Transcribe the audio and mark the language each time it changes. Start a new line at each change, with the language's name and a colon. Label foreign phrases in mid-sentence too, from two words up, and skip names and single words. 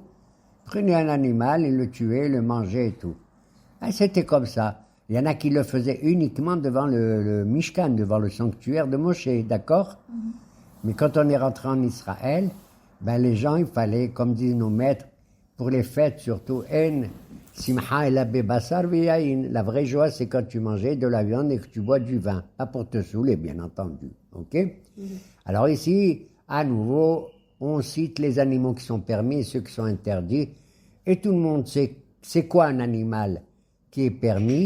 French: Ils prenaient un animal, ils le tuaient, ils le mangeaient et tout. Et c'était comme ça. Il y en a qui le faisaient uniquement devant le Mishkan, devant le sanctuaire de Moshe, d'accord? Mais quand on est rentré en Israël, ben les gens, il fallait, comme disent nos maîtres, pour les fêtes surtout,
Hebrew: אין שמחה אלא בשר ויין.
French: La vraie joie, c'est quand tu mangeais de la viande et que tu bois du vin. Pas pour te saouler, bien entendu. Ok? Alors ici, à nouveau, on cite les animaux qui sont permis et ceux qui sont interdits. Et tout le monde sait, c'est quoi un animal qui est permis?